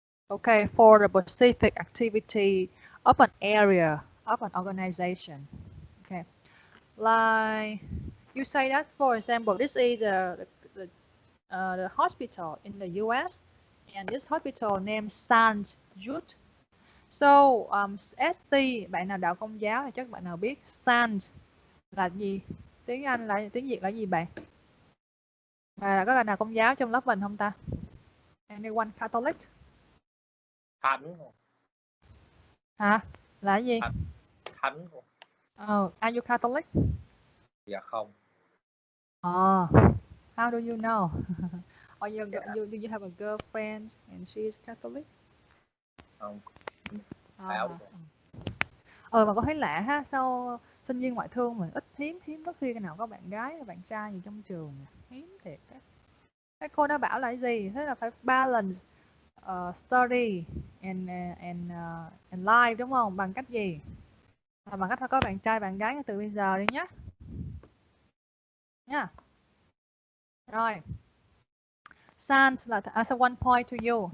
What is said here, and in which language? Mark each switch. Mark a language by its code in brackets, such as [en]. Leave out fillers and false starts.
[en] Okay, for the specific activity of an area of an organization. Okay, like you say that, for example, this is the hospital in the U.S. and this hospital named St. Jude. [vi] So ST, bạn nào đạo Công giáo thì chắc bạn nào biết St là gì? Tiếng Anh là tiếng Việt là gì bạn? Và có bạn nào Công giáo trong lớp mình không ta? [en] Anyone Catholic? [vi] Thánh. Hả? Là gì? Thánh. [en] Are you Catholic? [vi] Dạ không. [en] How do you know? Or do you have a girlfriend and she is Catholic? [vi] Không. Mà có thấy lạ ha, sao sinh viên ngoại thương mà hiếm có khi nào có bạn gái bạn trai gì trong trường, hiếm thiệt á. Cái cô đã bảo là cái gì? Thế là phải [en] balance study and life, [vi] đúng không? Bằng cách gì? Bằng cách phải có bạn trai bạn gái từ bây giờ đi nhé. Nha. Rồi. [en] Saint là as a one point to you.